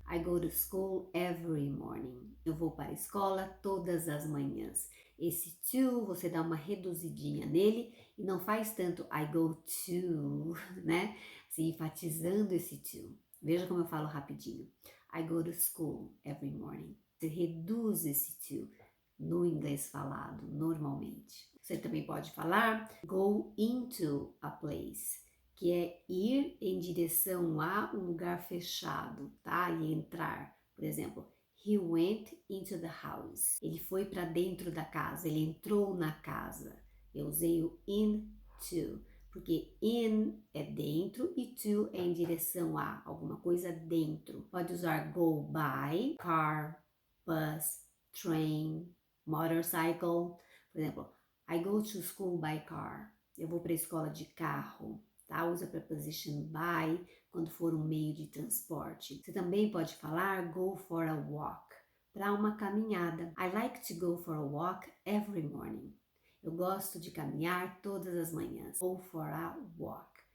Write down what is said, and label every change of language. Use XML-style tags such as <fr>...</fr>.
<en>I go to school every morning.</en> <pt>Eu vou para a escola todas as manhãs. Esse to, você dá uma reduzidinha nele e não faz tanto</pt> <en>I go to,</en> <pt>né? Assim, enfatizando esse to. Veja como eu falo rapidinho.</pt> <en>I go to school every morning.</en> <pt>Você reduz esse to no inglês falado, normalmente. Você também pode falar</pt> <en>go into a place,</en> <pt>que é ir em direção a um lugar fechado, tá? E entrar. Por exemplo,</pt> <en>he went into the house.</en> <pt>Ele foi para dentro da casa, ele entrou na casa. Eu usei o into, porque in é dentro e to é em direção a alguma coisa dentro. Pode usar</pt> <en>go by, car, bus, train, motorcycle.</en> <pt>Por exemplo,</pt> <en>I go to school by car.</en> <pt>Eu vou para a escola de carro. Tá? Usa a preposition by quando for um meio de transporte. Você também pode falar</pt> <en>go for a walk,</en> <pt>para uma caminhada.</pt> <en>I like to go for a walk every morning.</en> <pt>Eu gosto de caminhar todas as manhãs.</pt> <en>Go for a walk.</en>